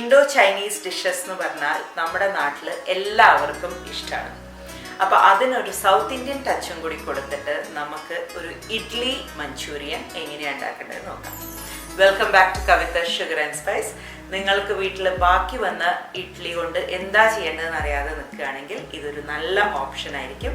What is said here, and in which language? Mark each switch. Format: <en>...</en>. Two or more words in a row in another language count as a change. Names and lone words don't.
<en>Indo-Chinese dishes</en> <ml>നു പറഞ്ഞാൽ നമ്മുടെ നാട്ടിൽ എല്ലാവർക്കും ഇഷ്ടമാണ. അപ്പോൾ അതിനൊരു</ml> <en>South Indian</en> <ml>ടച്ചും കൂടി കൊടുത്തിട്ട് നമുക്ക് ഒരു ഇഡ്ലി മഞ്ചൂരിയൻ എങ്ങനെയാണ് ഉണ്ടാക്കേണ്ടത് നോക്കാം.</ml> <en>Welcome back to Kavitha Sugar and Spice.</en> <ml>നിങ്ങൾക്ക് വീട്ടിൽ ബാക്കി വന്ന ഇഡ്ലി കൊണ്ട് എന്താ ചെയ്യേണ്ടതെന്ന് അറിയാതെ നിൽക്കുകയാണെങ്കിൽ ഇതൊരു നല്ല ഓപ്ഷൻ ആയിരിക്കും.</ml>